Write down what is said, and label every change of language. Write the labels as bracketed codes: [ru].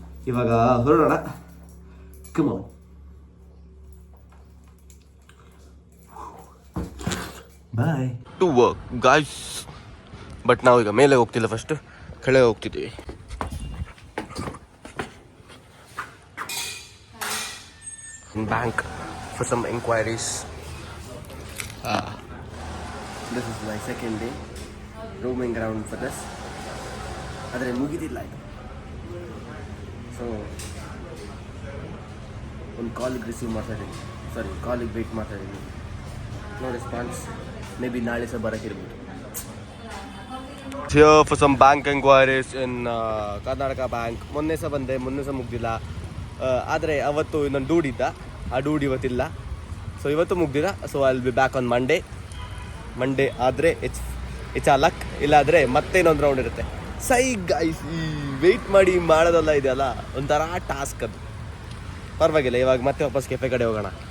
[kn] ಇವಾಗ ಹೊರಡೋಣ, come on. [en] Bye to work guys. [kn] But ನಾವು ಈಗ ಮೇಲೆ ಹೋಗ್ತಿಲ್ಲ, ಫಸ್ಟ್ ಕೆಳಗೆ ಹೋಗ್ತಿದ್ದೀವಿ. [en] Bank for some inquiries. This is my second day roaming around for this. [kn] ಆದರೆ ಮುಗಿದಿಲ್ಲ ಇದು. ಸೊ ಒಂದು ಕಾಲಿಗೆ ರಿಸೀವ್ ಮಾಡ್ತಾಯಿದ್ದೀನಿ, ಕಾಲಿಗೆ ವೆಯ್ಟ್ ಮಾಡ್ತಾಯಿದ್ದೀನಿ. [en] No response. Maybe [kn] ನಾಳೆ ಸಹ ಬರೋಕ್ಕಿರ್ಬೋದು. [en] Here for some bank inquiries in Karnataka bank. [kn] ಮೊನ್ನೆ ಸಹ ಬಂದೆ, ಮೊನ್ನೆ ಸಹ ಮುಗ್ದಿಲ್ಲ. ಆದರೆ ಅವತ್ತು ಇನ್ನೊಂದು ಡೂಡ್ ಇದ್ದ, ಆ ಡೂಡ್ ಇವತ್ತಿಲ್ಲ. ಸೊ ಇವತ್ತು ಮುಗ್ದಿಲ್ಲ. [en] So I will be back on Monday ಆದರೆ it's a luck. [kn] ಇಲ್ಲಾದರೆ ಮತ್ತೆ ಇನ್ನೊಂದು ರೌಂಡ್ ಇರುತ್ತೆ. ಸೈ ಗೈಸ್, ಈ ವೆಯ್ಟ್ ಮಾಡಿ ಮಾಡೋದಲ್ಲ ಇದೆಯಲ್ಲ ಒಂಥರ ಟಾಸ್ಕ್ ಅದು. ಪರವಾಗಿಲ್ಲ, ಇವಾಗ ಮತ್ತೆ ವಾಪಸ್ ಕೆಫೆ ಕಡೆ ಹೋಗೋಣ.